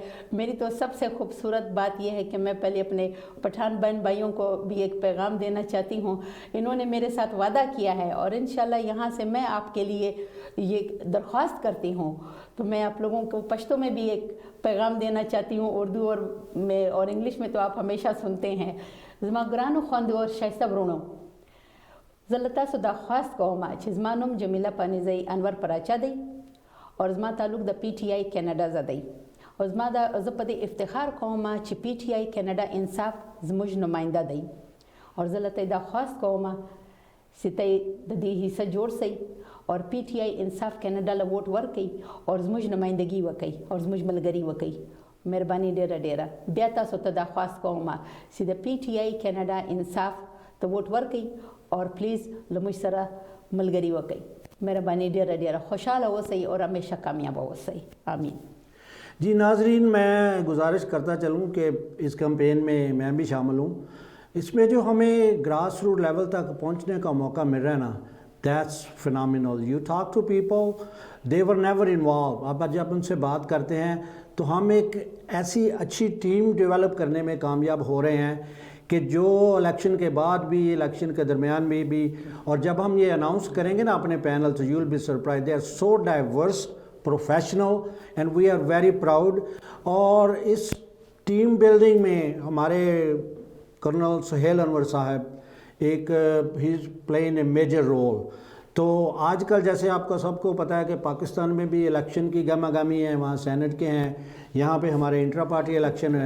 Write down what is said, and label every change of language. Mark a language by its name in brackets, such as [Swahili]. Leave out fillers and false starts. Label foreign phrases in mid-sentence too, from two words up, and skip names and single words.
[Urdu] میری تو سب سے خوبصورت بات یہ ہے کہ میں پہلے اپنے پٹھان بہن بھائیوں کو بھی ایک پیغام دینا چاہتی ہوں۔ انہوں نے میرے ساتھ وعدہ کیا ہے، اور انشاءاللہ یہاں سے میں آپ کے لیے یہ درخواست کرتی ہوں، تو میں آپ لوگوں کو پشتو میں بھی ایک پیغام دینا چاہتی ہوں، اردو اور انگلش میں تو آپ ہمیشہ سنتے ہیں۔ [Pashto] زما گرانو خواندو اور شائستہ برونو، زلتا سو درخواست کوما چې زما نوم جمیله پانیزی انور پراچا دی، اور زما تعلق د پی ټي آی کینیډا زه دی، او زه په دې افتخار کوم چې پی ټي آی کینیډا انصاف زموږ نماینده دی، اور زه له ته درخواست کوم چې ته د دې حصه جوړ سئ اور پی ټي آی انصاف کینیډا له ووټ ورکئ اور زموږ نمائندګي وکئ اور زموږ ملګري وکئ۔ مهرباني ډیره بیا تاسو ته درخواست کوم چې د پی ټي آی کینیډا انصاف ته ووټ ورکئ اور پلیز له موږ سره ملګري وکئ۔ مهرباني ډیره خوشحاله اوسئ اور همیشه کامیاب اوسئ، آمین۔ [Urdu] جی ناظرین، میں گزارش کرتا چلوں کہ اس کمپین میں میں بھی شامل ہوں. اس میں جو ہمیں [English] grass root level [Urdu] تک پہنچنے کا موقع مل رہا ہے نا، [English] That's phenomenal. You talk to people they were never involved. [Urdu] اب جب ان سے بات کرتے ہیں تو ہم ایک ایسی اچھی [English] team develop [Urdu] کرنے میں کامیاب ہو رہے ہیں کہ جو الیکشن کے بعد بھی، الیکشن کے درمیان میں بھی، اور جب ہم یہ اناؤنس کریں گے نا اپنے پینل تو [English] you will be surprised. They are so diverse, professional, and we are very proud. [Urdu] اور اس [English] team building [Urdu] میں ہمارے کرنل سہیل انور صاحب ایک [English] he is playing a major role. [Urdu] تو آج کل جیسے آپ کا سب کو پتہ ہے کہ پاکستان میں بھی الیکشن کی گہما گہمی ہے، وہاں سینٹ کے ہیں، یہاں پہ ہمارے [English] intra party [Urdu] الیکشن ہیں.